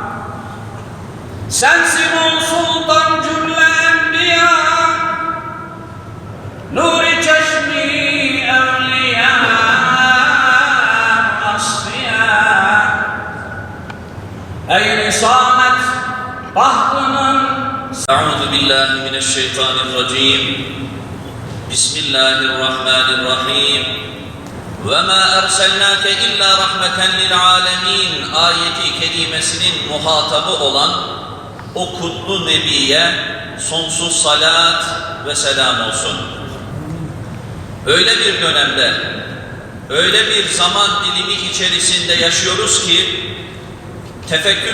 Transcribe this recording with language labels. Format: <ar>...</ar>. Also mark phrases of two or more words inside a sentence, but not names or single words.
<tr>Sensin ol sultan cümle enbiya, nuri çeşmi evliya asfiya. Ey risalet bahtının</tr> <ar>أعوذ بالله من الشيطان الرجيم بسم الله الرحمن الرحيم وما أرسلناك إلا رحمة للعالمين</ar> <tr>ayeti kerimesinin muhatabı olan o kutlu Nebiye sonsuz salat ve selam olsun. Öyle bir dönemde, öyle bir zaman dilimi içerisinde yaşıyoruz ki tefekkür</tr>